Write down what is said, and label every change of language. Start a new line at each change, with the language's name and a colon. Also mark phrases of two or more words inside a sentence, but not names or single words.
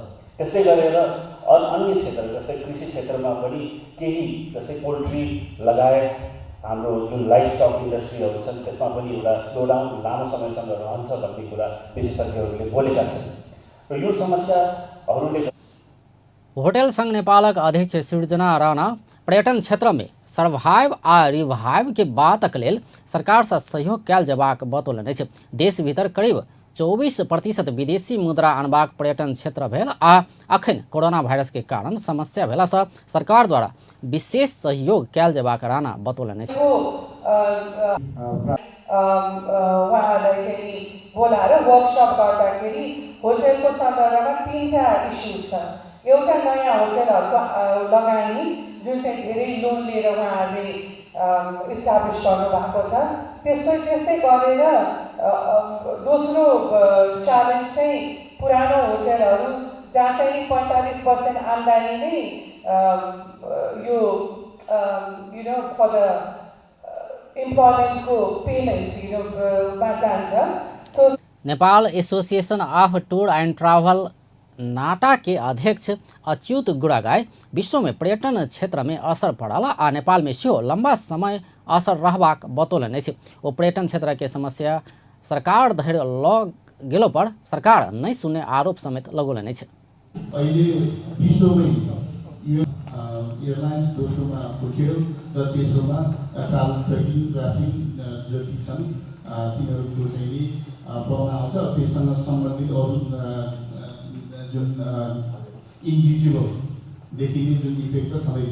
Nepali: त्यसै गरेर अन्य क्षेत्र जस्तै कृषि क्षेत्रमा पनि केही जस्तै पोल्ट्री लगायत हाम्रो जुन
English: life stock industries
Nepali: छन् त्यसमा पनि एउटा
English: slow down
Nepali: लामो समयसम्म रहन्छ भन्ने कुरा विशेषज्ञहरूले बोलेका छन् र यो समस्याहरूले
Maithili: होटल संघ नेपालक अध्यक्ष सृजना राणा पर्यटन क्षेत्र में सर्वाइव आ रिवाइव के बातक लेल सरकार से सहयोग कयल जेबाक बतौलनि अछि। देश भीतर करीब 24% विदेशी मुद्रा अनबाक पर्यटन क्षेत्र भेल आ अखन कोरोना वायरस के कारण समस्या भेला से सरकार द्वारा विशेष सहयोग कयल जेबाक राणा बतौलनि अछि।
Nepali: उहाँहरूलाई चाहिँ बोलाएर वर्कसप गर्दाखेरि होटलको सन्दर्भमा 3टा इस्युज छ। एउटा नयाँ होटलहरूको लगानी जुन चाहिँ धेरै लोन लिएर उहाँहरूले इस्टाब्लिस गर्नुभएको छ, त्यस्तै गरेर दोस्रो च्यालेन्ज चाहिँ पुरानो होटलहरू जहाँ चाहिँ 45% आम्दानी नै यो
English: for the employment payment
Nepali: मा जान्छ।
Maithili: नेपाल एसोसिएशन ऑफ टूर एंड ट्रैवल नाटा के अध्यक्ष अच्युत गुड़ागाई विश्व में पर्यटन क्षेत्र में असर पड़ल आ नेपाल में सेहो लंबा समय असर रहबाक बतौलनि अछि। ओ पर्यटन क्षेत्र के समस्या सरकार धरि ल गेलो पर सरकार नहीं सुने आरोप समेत लगौलनि अछि।
Nepali: अहिले विश्वमै एयरलाइन्स, दोस्रोमा होटल र तेस्रोमा
English: travel trekking rafting
Nepali: जति छन् तिनीहरूको चाहिँ प्रभाव आउँछ। त्यससँग सम्बन्धित अरू जुन इन्भिजिबल देखिने जुन इफेक्ट त छँदैछ।